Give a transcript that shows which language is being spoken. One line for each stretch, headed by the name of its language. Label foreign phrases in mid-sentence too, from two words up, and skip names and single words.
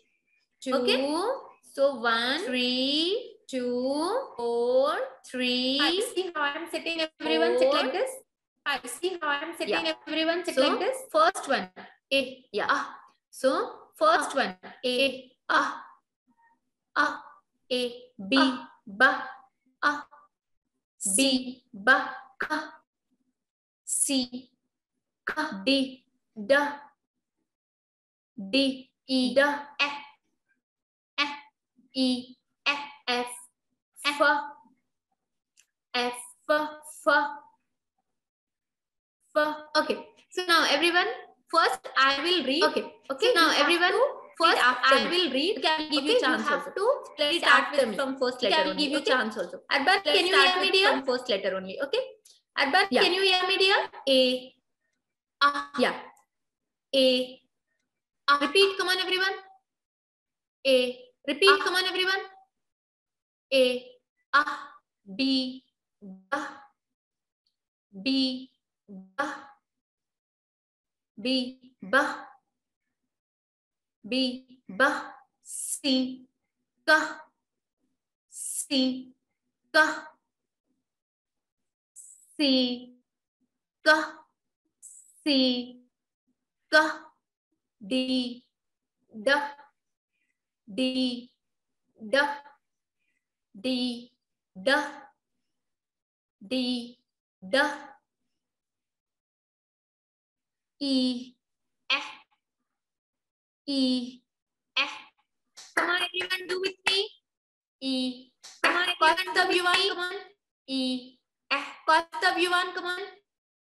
English: 2. Okay. So 1, 3, 2, 4, 3. I see how I am sitting. Everyone sit like this. I see how I am sitting. Yeah. Everyone sit like this. First one A. Yeah. So first one A. A. B. Ba. B. Ba. Ka. C. Ka. D. Da. D. E. Da. F. E. F. F. F. Okay. So now everyone, first I will read. Okay. So now everyone, first I will read. Can give you chance. You have to start with from first letter. Can give you chance also. Arban, can you hear me dear? From first letter only. Okay. Arban, can you hear me dear? A. Yeah. A. Repeat. Come on everyone. A. Repeat. Come on everyone. A. B. B. B. B. C. Ka. C. Ka. C. Ka. C. Ka. D. Da. D. Da. D. Da. D. Da. E. F. E. F. Come on, everyone, do with me. E. Come on, everyone, do with me. Come on. E. F. Cost of you one. Come on.